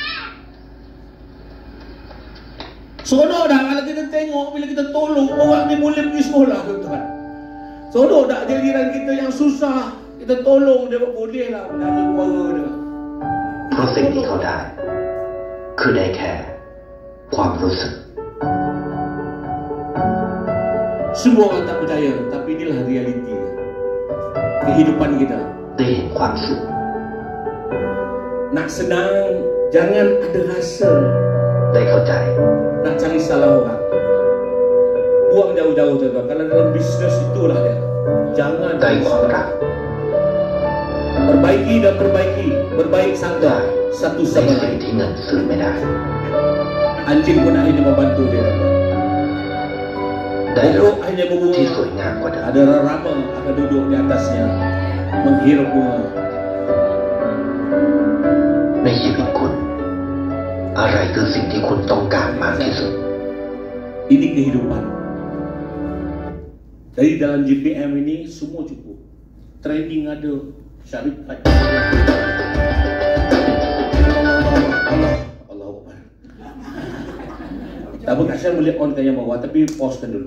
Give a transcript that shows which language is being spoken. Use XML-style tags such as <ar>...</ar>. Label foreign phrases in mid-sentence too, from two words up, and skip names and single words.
<ms>Seronok dah kalau kita tengok bila kita tolong orang ni boleh pergi sekolah tuan-tuan. Seronok dah jiran kita yang susah, kita tolong dia boleh lah menjaga keluarga dia.</ms> <th>เพราะสิ่งที่เขาได้ก็คือได้แค่ความรู้สึก</th> <ms>Semua orang tak percaya, tapi inilah realiti kehidupan kita.</ms> <th>ได้เห็นความสุข</th> <ms>Nak senang, jangan ada rasa</ms> <th>ได้เข้าใจ</th> <ms>nak cari salah orang. Buang jauh-jauh tuan-tuan. Kalau dalam bisnes itulah dia. Jangan</ms> <th>ได้ความรัก</th> <ms>perbaiki dan perbaiki, berbaik sangka satu</ms> <th>ใน</th> <ms>sama</ms> <th>สิ่ง</th> <ms>lain.</ms> <th>ที่เงินซื้อไม่ได้</th> <ms>Anjing pun akhirnya membantu dia.</ms> <th>ได้รถ</th> <ms>Pokok hanya</ms> <th>ที่</th> <ms>berbunga.</ms> <th>สวยงามกว่าเดิม</th> <ms>Ada rama akan duduk di atasnya, menghirup bunga.</ms> <th>ในชีวิตคุณ อะไรคือสิ่งที่คุณต้องการมากที่สุด</th> <ms>Ini kehidupan. Dari dalam GPM ini semua cukup. Trading ada, syarikat.</ms> <ar>الله أكبر.</ar> <ms>Tak apa, Kak Syah boleh onkan yang bawah, tapi pause dulu.</ms>